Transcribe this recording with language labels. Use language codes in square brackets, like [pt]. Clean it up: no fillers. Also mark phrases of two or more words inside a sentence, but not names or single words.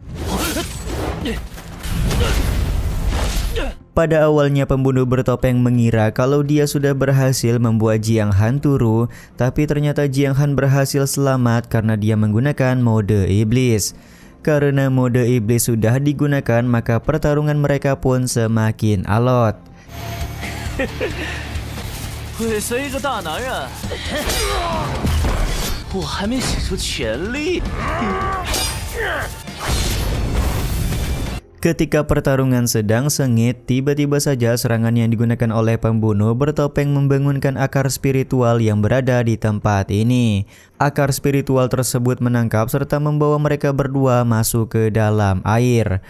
[id] Pada awalnya pembunuh bertopeng mengira kalau dia sudah berhasil membuat Jiang Han turu, tapi ternyata Jiang Han berhasil selamat karena dia menggunakan mode iblis. Karena mode iblis sudah digunakan, maka pertarungan mereka pun semakin alot. [zh] 尾随一个大男人，我还没使出全力。 [id] Ketika pertarungan sedang sengit, tiba-tiba saja serangan yang digunakan oleh pembunuh bertopeng membangunkan akar spiritual yang berada di tempat ini. Akar spiritual tersebut menangkap serta membawa mereka berdua masuk ke dalam air.